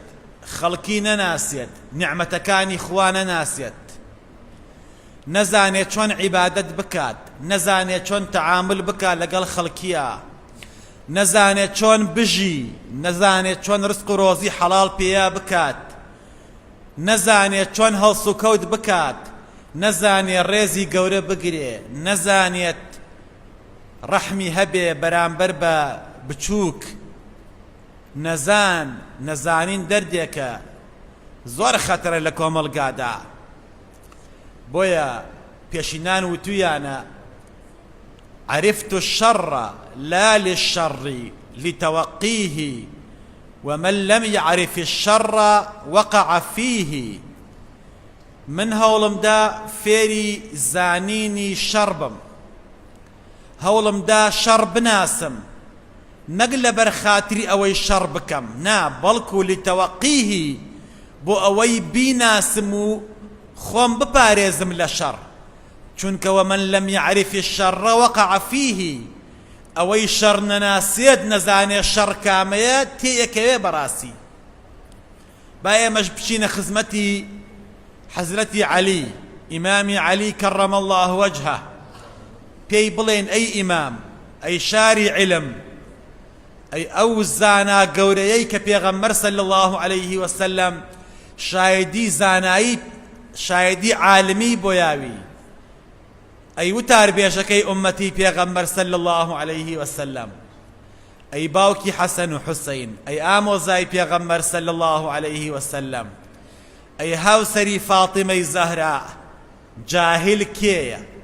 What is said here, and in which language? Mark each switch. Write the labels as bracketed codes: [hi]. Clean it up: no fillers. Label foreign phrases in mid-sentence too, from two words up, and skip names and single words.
[ckb] خەڵکی نەناسێت، نیعمەتەکانی خوا نەناسێت، نەزانێت چۆن عیبادەت بکات، نەزانێت چۆن تەعامل بکات لەگەڵ خەڵکیە، نەزانێت چۆن بژی، نەزانێت چۆن ڕزق و ڕۆزی حەڵاڵ پێیا بکات، نەزانێت چۆن هەڵس و کەوت بکات، نەزانێت ڕێزی گەورە بگرێ، نەزانێت ڕەحمی هەبێ بەرامبەر بە بچووک. نەزانین دەردێکە زۆر خەتەرە لە کۆمەڵگادا. بۆیە پێشینان وتویانە [ar] عرفت الشر لا للشر لتوقيه، ومن لم يعرف الشر وقع فيه. [ckb] من هەوڵمدا فێری زانینی شەڕ بم، هەوڵمدا شەڕ بناسم، نەک لەبەر خاتری ئەوەی شەڕ بکەم، نا، بەڵکو لتەوەقیه، بۆ ئەوەی بیناسم و خۆم بپارێزم لە شەڕ. [ar] چونکە ومن لم يعرف الشر وقع فيه، [ckb] ئەوەی شەڕ نەناسێت، نەزانێت شەڕ کامەیە، تێیەکەوێ بەڕاستی. با ئێمەش بچینە خزمەتی حەزرەتی عەلی، ئیمامی عەلی [ar] کەڕەمە الله وەجهە، [ckb] پێی بڵێن ئەی ئیمام، ئەی شاری علم، ئەی ئەو زانا گەورەیەی کە پێغەمبەر [ar] صلی الله عليه وسلم [ckb] شایدی زانایی، شایدی عالمی بۆ یاوی، ئەی وتار بێژەکەی ئومەتی پێغەمبەر [ar] صلی الله عليه وسلم، [ckb] ئەی باوکی حەسەن و حوسەین، ئەی ئامۆزای پێغەمبەر [ar] صلی الله عليه وسلم، [ckb] ئەی هاوسەری فاتیمەی زەهرا، جاهل کێیە؟